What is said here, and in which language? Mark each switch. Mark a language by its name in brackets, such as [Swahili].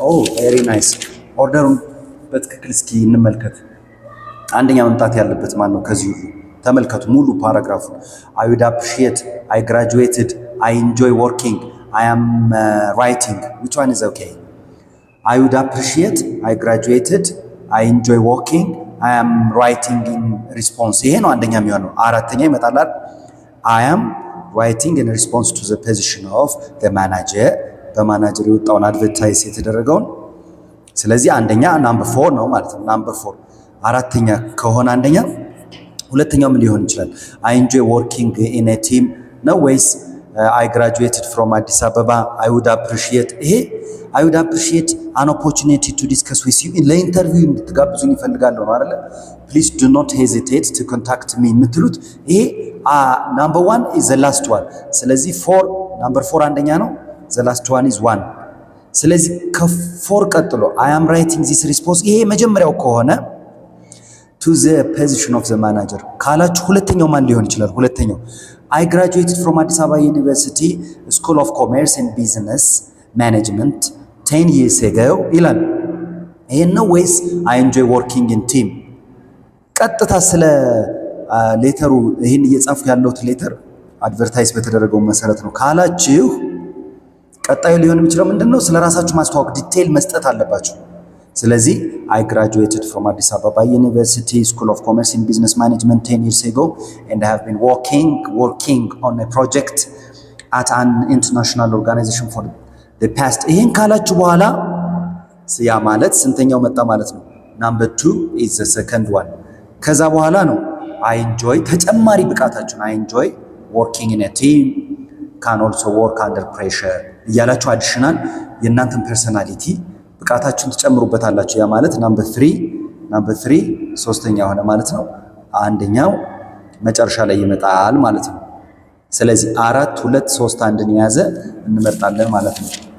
[English] oh very nice [Amharic] ኦርደሩን በትክክል እስኪ እንመልከት። አንደኛ መምጣት ያለበት ማን ነው? ከዚህ ሁሉ ተመልከቱ ሙሉ ፓራግራፉ [English] I would appreciate, I graduated, I enjoy working, I am writing. which one is okay? I would appreciate, I graduated, I enjoy working, I am writing in response. [Amharic] ይሄ ነው አንደኛ የሚሆነው። አራተኛ ይመጣል [English] I am writing in response to the position of the manager [Amharic] በማናጀር የወጣውን አድቨርታይዝ የተደረገውን። ስለዚህ አንደኛ ናምበር 4 ነው ማለት ነው። ናምበር 4 አራተኛ ከሆነ አንደኛ ሁለተኛው ምን ሊሆን ይችላል? [English] I enjoy working in a team [Amharic] ነው ወይስ [English] I graduated from Addis Ababa, I would appreciate ይሄ I would appreciate an opportunity to discuss with you [Amharic] ለኢንተርቪው እንድትጋብዙኝ ይፈልጋለሁ ነው አይደል? [English] please do not hesitate to contact me [Amharic] የምትሉት ይሄ [English] number 1 is the last one። [Amharic] ስለዚህ [English] number 4 [Amharic] አንደኛ ነው፣ [English] the last one is 1። [Amharic] ስለዚህ ከ4 ቀጥሎ [English] I am writing this response [Amharic] ይሄ መጀመሪያው ከሆነ [English] to the position of the manager [Amharic] ካላችሁ ሁለተኛው ማን ሊሆን ይችላል? ሁለተኛው [English] I graduated from Addis Ababa University School of Commerce and Business Management 10 years ago [Amharic] ይላል። ይሄን ነው ወይስ [English] I enjoy working in team? [Amharic] ቀጥታ ስለ ሌተሩ ይሄን እየጻፉ ያለውት ሌተር አድቨርታይዝ በተደረገው መሰረት ነው ካላችሁ ቀጣዩ ሊሆን የሚችለው ምንድነው? ስለ ራሳችሁ ማስተዋወቅ ዲቴል መስጠት አለባችሁ። ስለዚህ [English] I graduated from Addis Ababa University School of Commerce and Business Management 10 years ago and I have been working on a project at an international organization for the past. [Amharic] ይሄን ካላችሁ በኋላ ያ ማለት ስንተኛው መጣ ማለት ነው? [English] number 2 is the second one። [Amharic] ከዛ በኋላ ነው I enjoy ተጨማሪ ብቃታችሁን [English] I enjoy working in a team, can also work under pressure [Amharic] እያላችሁ አዲሽናል የእናንተን ፐርሰናሊቲ ብቃታችሁን ትጨምሩበታላችሁ። ያ ማለት number 3 ሶስተኛ ሆነ ማለት ነው። አንደኛው መጨረሻ ላይ ይመጣል ማለት ነው። ስለዚህ 4 2 3 1ን የያዘ እንመርጣለን ማለት ነው።